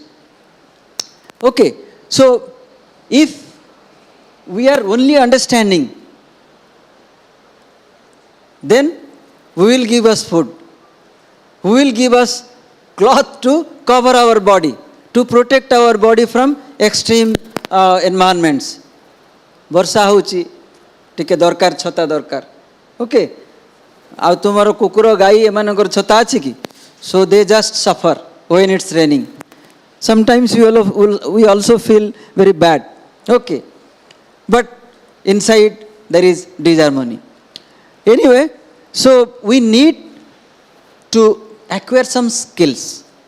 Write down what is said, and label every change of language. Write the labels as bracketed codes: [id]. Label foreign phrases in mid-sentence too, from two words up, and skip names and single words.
[en] Okay, so if we are only understanding, then who will give us food? Who will give us cloth to cover our body, to protect our body from extreme environments? [or] ବର୍ଷା ହେଉଛି ଟିକେ ଦରକାର ଛତା ଦରକାର. ଓକେ, ଆଉ ତୁମର କୁକୁର ଗାଈ ଏମାନଙ୍କର ଛତା ଅଛି କି? [en] So they just suffer when it's raining. Sometimes we also feel very bad. Okay, but inside there is disharmony. Anyway, so we need to acquire some skills.